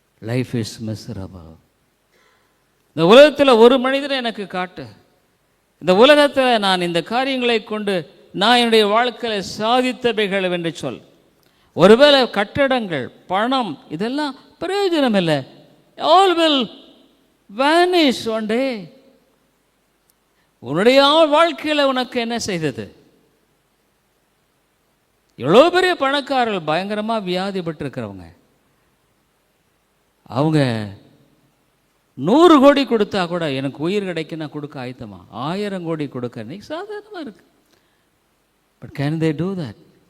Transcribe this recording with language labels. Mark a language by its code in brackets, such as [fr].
[en] Life is miserable. [ta] இந்த உலகத்தில் ஒரு மனிதனை எனக்கு காட்டு, இந்த உலகத்தில் நான் இந்த காரியங்களை கொண்டு நான் என்னுடைய வாழ்க்கையில் சாதித்தவைகள் என்று சொல். ஒருவேளை கட்டடங்கள், பணம், இதெல்லாம் பிரயோஜனம் இல்லை. [en] All will vanish one day. [ta] உன்னுடைய வாழ்க்கையில் உனக்கு என்ன செய்தது? எவ்வளோ பெரிய பணக்காரர்கள், பயங்கரமாக வியாதிப்பட்டிருக்கிறவங்க, அவங்க 100 கோடி கொடுத்தா கூட எனக்கு உயிர் கிடைக்க நான் கொடுக்க ஆயத்தமா, 1000 கோடி கொடுக்க இன்னைக்கு சாதாரணமாக இருக்கு. [en] But can they do that?